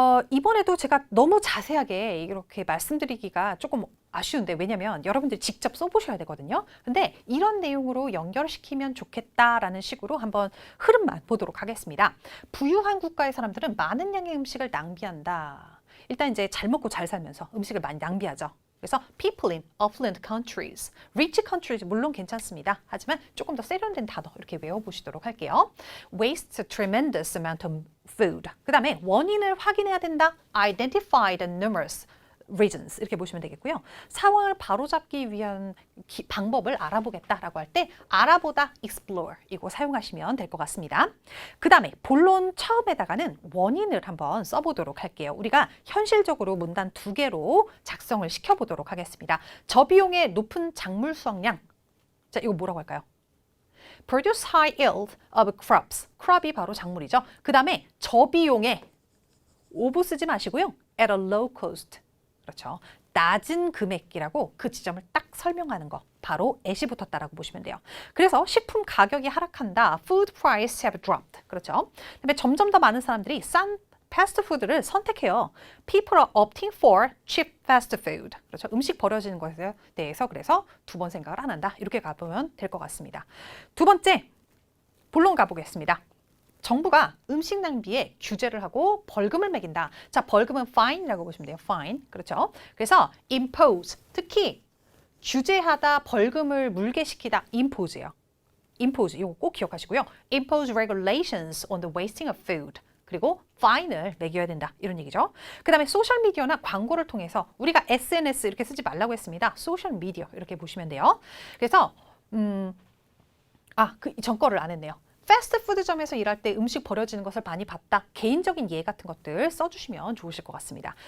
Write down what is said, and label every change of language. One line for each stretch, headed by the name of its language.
Korean: 이번에도 제가 너무 자세하게 이렇게 말씀드리기가 조금 아쉬운데 왜냐면 여러분들이 직접 써보셔야 되거든요. 근데 이런 내용으로 연결시키면 좋겠다라는 식으로 한번 흐름만 보도록 하겠습니다. 부유한 국가의 사람들은 많은 양의 음식을 낭비한다. 일단 이제 잘 먹고 잘 살면서 음식을 많이 낭비하죠. 그래서
English: people in affluent countries, rich countries
Korean: 물론 괜찮습니다. 하지만 조금 더 세련된 단어 이렇게 외워보시도록 할게요.
English: Waste a tremendous amount of food.
Korean: 그 다음에 원인을 확인해야 된다.
English: Identify the numerous reasons
Korean: 이렇게 보시면 되겠고요. 상황을 바로잡기 위한 방법을 알아보겠다라고 할 때 알아보다 explore 이거 사용하시면 될 것 같습니다. 그 다음에 본론 처음에다가는 원인을 한번 써보도록 할게요. 우리가 현실적으로 문단 2개로 작성을 시켜보도록 하겠습니다. 저비용의 높은 작물 수확량. 자, 이거 뭐라고 할까요?
English: Produce high yield of crops.
Korean: crop이 바로 작물이죠. 그 다음에 저비용의 오브 쓰지 마시고요.
English: at a low cost.
Korean: 그렇죠. 낮은 금액이라고 그 지점을 딱 설명하는 거. 바로 at이 붙었다라고 보시면 돼요. 그래서 식품 가격이 하락한다.
English: Food prices have dropped.
Korean: 그렇죠. 그다음에 점점 더 많은 사람들이 싼 패스트푸드를 선택해요.
English: People are opting for cheap fast food.
Korean: 그렇죠. 음식 버려지는 것에 대해서 그래서 2번 생각을 안 한다. 이렇게 가보면 될 것 같습니다. 두 번째, 본론 가보겠습니다. 정부가 음식 낭비에 규제를 하고 벌금을 매긴다. 자, 벌금은 fine이라고 보시면 돼요. fine. 그렇죠. 그래서 impose, 특히 규제하다, 벌금을 물게 시키다. impose예요. impose, 이거 꼭 기억하시고요.
English: impose regulations on the wasting of food.
Korean: 그리고 fine을 매겨야 된다. 이런 얘기죠. 그 다음에 소셜미디어나 광고를 통해서 우리가 SNS 이렇게 쓰지 말라고 했습니다. 소셜미디어 이렇게 보시면 돼요. 그래서 그 전 거를 안 했네요. 패스트푸드점에서 일할 때 음식 버려지는 것을 많이 봤다. 개인적인 예 같은 것들 써주시면 좋으실 것 같습니다.